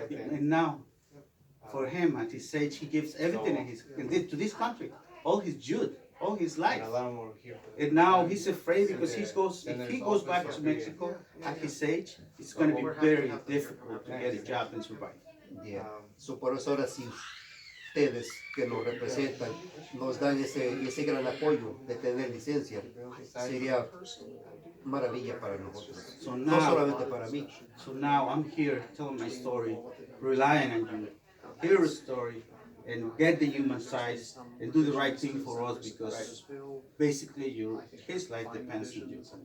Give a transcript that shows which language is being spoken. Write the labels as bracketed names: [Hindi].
[English] And now, for him at his age, he gives everything to this country, all his youth, all his life. And now he's afraid because if he goes back to Mexico at his age, it's going to be very difficult to get a job and survive. Yeah. [Spanish] So por eso ahora sí, ustedes que nos representan, nos dan ese gran apoyo de tener licencia, sería maravilla para nosotros. [English] So [Spanish] No [English] now, [Spanish] solamente para mí. [English] so now I'm here telling my story, relying on you. Hear a story and get the human side and do the right thing for us because basically his life depends on you.